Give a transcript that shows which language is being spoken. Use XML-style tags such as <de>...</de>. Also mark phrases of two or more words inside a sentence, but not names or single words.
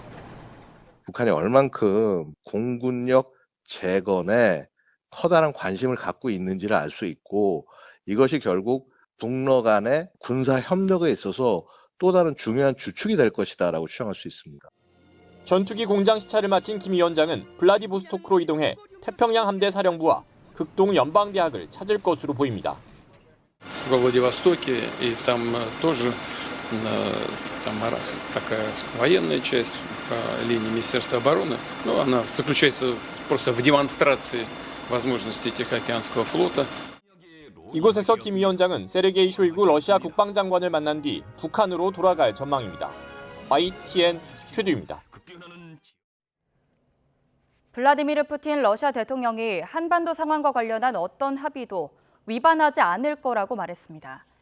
<ko>북한이 얼만큼 공군력 재건에 커다란 관심을 갖고 있는지를 알 수 있고 이것이 결국 북러 간의 군사 협력에 있어서 또 다른 중요한 주축이 될 것이다라고 추정할 수 있습니다. 전투기 공장 시찰을 마친 김 위원장은 블라디보스토크로 이동해 태평양 함대 사령부와 극동 연방대학을 찾을 것으로 보입니다.</ko> <ru>Во Владивостоке и там тоже такая военная часть по линии Министерства обороны, но она заключается просто в демонстрации возможностей Тихоокеанского флота.</ru> <ko>이곳에서 김 위원장은 세르게이 쇼이구 러시아 국방장관을 만난 뒤 북한으로 돌아갈 전망입니다. YTN 최두입니다. 블라디미르 푸틴 러시아 대통령이 한반도 상황과 관련한 어떤 합의도 위반하지 않을 거라고 말했습니다.</ko>